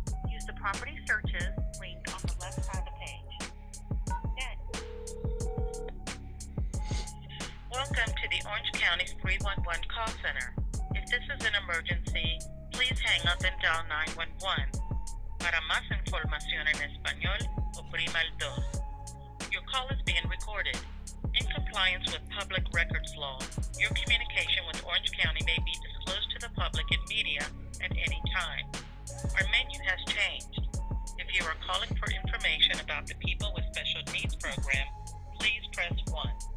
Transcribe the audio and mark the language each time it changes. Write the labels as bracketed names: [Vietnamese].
[English] Use the property searches link on the left side of the page. Next. Welcome to the Orange County 311 call center. If this is an emergency, please hang up and dial 911. [Spanish] Para más información en español, oprima el 2. [English] Your call is being recorded. In compliance with public records law, your communication with Orange County may be disclosed to the public and media at any time. Our menu has changed. If you are calling for information about the People with Special Needs program, please press 1.